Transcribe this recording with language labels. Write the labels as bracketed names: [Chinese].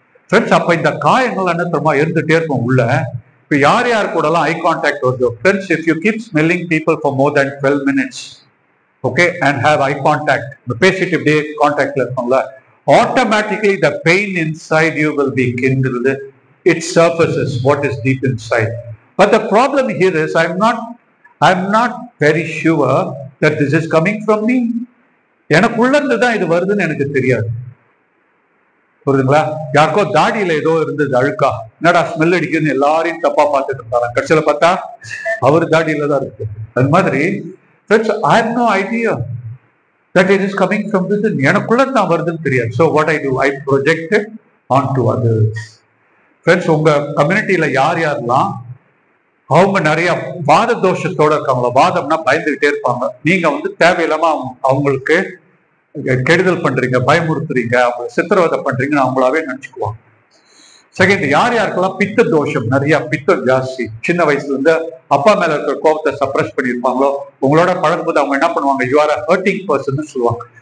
[Tamil] Friends, அப்ப இந்த காயங்கள் என்ன தெரியுமா இருந்துட்டே இருக்கும் உள்ள. இப்ப யார் கூட எல்லாம் ஐ கான்டாக்ட் வருது friends, [English] if you keep smelling people for more than 12 minutes, okay, and have eye contact, [Tamil] பேசிட்டு இப்படியே கான்டாக்ட்ல இருக்கோம்ல, [English] automatically the pain inside you will be kindled. It surfaces what is deep inside. But the problem here is I'm not very sure that this is coming from me. [Tamil] எனக்குள்ள இருந்து தான் இது வருதுன்னு எனக்கு தெரியாது. புரியுதுங்களா? யாருக்கோ தாடியில ஏதோ இருந்தது அழுக்கா, என்னடா ஸ்மெல் அடிக்குதுன்னு எல்லாரையும் தப்பா பார்த்துட்டு இருந்தாங்க. கடைசியில பார்த்தா அவர் தாடியில தான் இருக்கு. அது மாதிரி [English] friends, I have no idea that it is coming from within. [Tamil] எனக்குள்ள தான் வருதுன்னு தெரியாது. [English] So what I do, I project it onto others. [Tamil] Friends, உங்க கம்யூனிட்டியில யாரெல்லாம் அவங்க நிறைய வாத தோஷத்தோட இருக்காங்களோ, வாதம்னா பயந்துகிட்டே இருப்பாங்க, நீங்க வந்து தேவையில்லாம அவங்களுக்கு கெடுதல் பண்றீங்க, பயமுறுத்துறீங்க, அவங்க சித்திரவதை பண்றீங்கன்னு அவங்களாவே நினைச்சுக்குவாங்க. செகண்ட், யார் யாருக்கெல்லாம் பித்த தோஷம், நிறைய பித்தம் ஜாஸ்தி, சின்ன வயசுல இருந்து அப்பா மேல இருக்கிற கோபத்தை சப்ரஸ் பண்ணியிருப்பாங்களோ, உங்களோட பழகும்போது அவங்க என்ன பண்ணுவாங்க, [English] you are hurting person [Tamil] சொல்லுவாங்க.